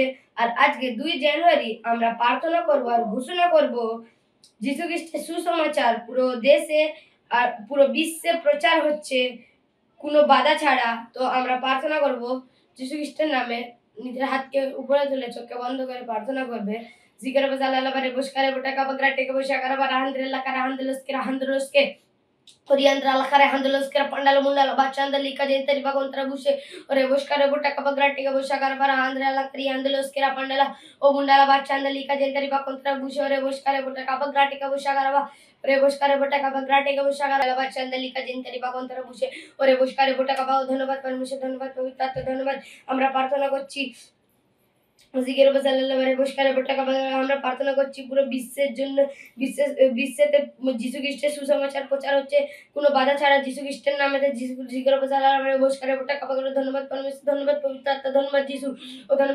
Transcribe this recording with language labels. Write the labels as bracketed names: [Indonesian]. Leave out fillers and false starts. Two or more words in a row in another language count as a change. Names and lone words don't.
[Bangla] আর আজকে 2 জানুয়ারি আমরা প্রার্থনা করব আর ঘোষণা করব যিশু খ্রিস্টের সুসমাচার পুরো দেশে আর পুরো বিশ্বে প্রচার হচ্ছে কোনো বাধা ছাড়া। তো আমরা প্রার্থনা করব যিশু খ্রিস্টের নামে। নিজের হাতকে উপরে তুলে চোখকে বন্ধ করে প্রার্থনা করবে। জিকের বাজালা বারে বসকারে বটাকা বগরাটেকে বসাকারা বারা হান্দ্রেলা কারা হান্দ্রলসকে Oriandra la care handelos kera pandala mundala bachanda lika jentari bagontra bushe ore boshkare butta kapagratiga boshakara para handra la kari handelos kera pandala o mundala bachanda lika jentari bagontra bushe ore boshkare butta kapagratiga boshakara ba ore boshkare butta kapagratiga boshakara la bachanda lika jentari bagontra bushe ore boshkare butta kapa ধন্যবাদ পরমেশ্বর ধন্যবাদ পবিত্র আত্মা ধন্যবাদ। আমরা প্রার্থনা করছি জিকের বাজালা বারে বসকারে বটা কাপা আমরা প্রার্থনা করছি পুরো বিশ্বের জন্য। বিশ্বেতে যিশু খ্রিস্টের সুসমাচার প্রচার হচ্ছে কোনো বাধা ছাড়া যিশু খ্রিস্টের নামে। জিকের বাজালা বারে বসকারে বটা কাপা করে ধন্যবাদ পরমেশ্বর ধন্যবাদ পবিত্র আত্মা ধন্যবাদ যিশু ও ধন্যবাদ।